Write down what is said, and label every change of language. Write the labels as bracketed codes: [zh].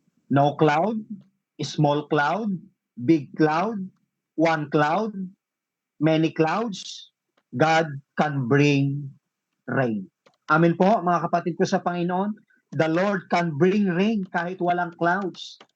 [en] No cloud, small cloud, big cloud, one cloud, many clouds, God can bring rain. [tl] Amen po, mga kapatid ko sa Panginoon. [en] The Lord can bring rain [tl] kahit walang [en] clouds.